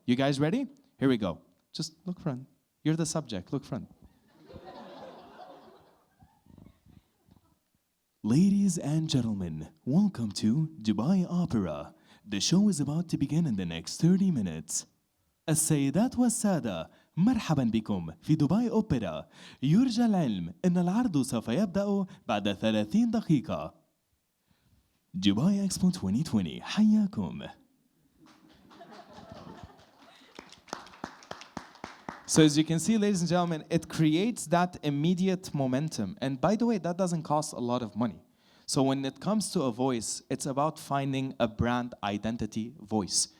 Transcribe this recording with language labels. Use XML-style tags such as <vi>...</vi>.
<en>You guys ready? Here we go. Just look front. You're the subject. Look front. Ladies and gentlemen, welcome to Dubai Opera. The show is about to begin in the next 30 minutes.</en> <ar>السيدات والسادة، مرحبا بكم في دبي أوبرا. يرجى العلم أن العرض سوف يبدأ بعد 30 دقيقة.</ar> <en>Dubai Expo 2020 حياكم. So as you can see, ladies and gentlemen, it creates that immediate momentum. And by the way, that doesn't cost a lot of money. So when it comes to a voice, it's about finding a brand identity voice.</en>